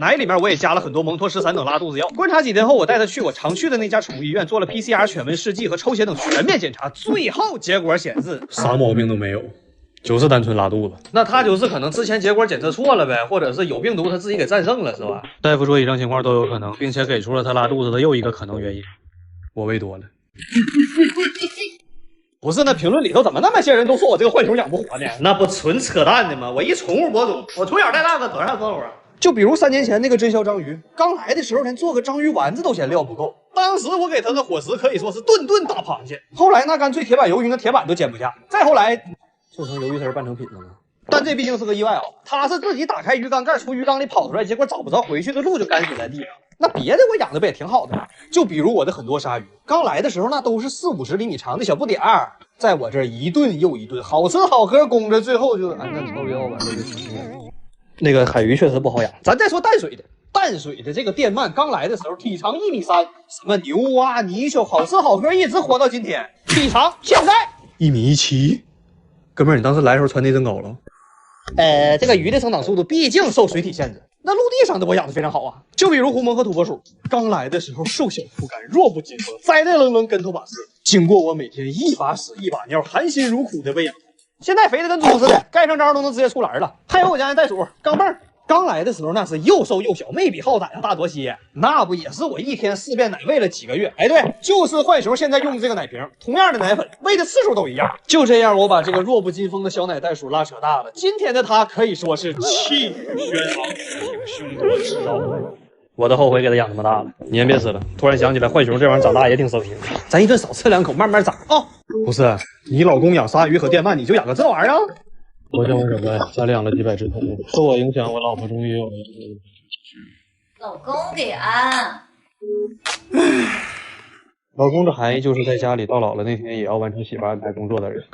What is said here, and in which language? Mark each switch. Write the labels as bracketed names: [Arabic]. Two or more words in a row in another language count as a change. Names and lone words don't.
[Chinese] 奶裡面我也加了很多蒙托13等拉肚子藥。觀察幾天後，我帶他去我常去的那家寵物醫院做了 PCR 犬瘟試劑和抽血等全面檢查，最後結果顯示啥毛病都沒有，就是單純拉肚子。那他就是可能之前結果檢測錯了唄，或者是有病毒他自己給戰勝了，是吧？大夫說以上情況都有可能，並且給出了他拉肚子的又一個可能原因，我餵多了。不是，那評論裡頭怎麼那麼些人都說我這個浣熊養不活呢？那不純扯淡的嗎？我一寵物博主，我從小帶大的多少收入啊？就比如3年前那個真肖章魚，剛來的時候連做個章魚丸子都嫌料不夠，當時我給他的伙食可以說是頓頓大螃蟹，後來那乾脆鐵板魷魚那鐵板都煎不下，再後來就成魷魚絲半成品了嗎？但這畢竟是個意外啊，他是自己打開魚缸蓋從魚缸裡跑出來，結果找不着回去的路就乾死在地上。那別的我養的不也挺好的嗎？就比如我的很多鯊魚，剛來的時候那都是40-50厘米長的小不點兒，在我這兒一頓又一頓，好吃好喝供着，最後就那臭腰吧。那個海魚確實不好養。咱再說淡水的，淡水的這個電鰻剛來的時候體長1.3米，什麼牛啊泥鰍，好吃好喝，一直活到今天，體長現在1.17米。哥們兒，你當時來的時候穿內增高了？這個魚的生長速度畢竟受水體限制，那陸地上的我養的非常好啊。就比如狐獴和土撥鼠，剛來的時候瘦小枯乾，弱不禁風，栽在愣愣跟頭把式。經過我每天一把屎一把尿，含辛茹苦的餵養，現在肥的跟豬似的，蓋上章都能直接出欄了。還有我家的袋鼠鋼镚兒，剛來的時候那是又瘦又小，沒比浩仔要大多些，那不也是我一天4遍奶餵了幾個月？哎，對，就是浣熊現在用的這個奶瓶，同樣的奶粉，餵的次數都一樣。就這樣，我把這個弱不禁風的小奶袋鼠拉扯大了。今天的它可以說是氣宇軒昂，英雄多知道。我都後悔給它養這麼大了。你先別吃了，突然想起來浣熊這玩意兒長大也挺傷心，咱一頓少吃2口，慢慢長啊。不是，你老公養鯊魚和電鰻，你就養個這玩意兒？我想我什麼呀？家裡養了幾百隻寵物，受我影響，我老婆終於有了。老公給安。老公的含義就是在家裡到老了那天也要完成媳婦安排工作的人。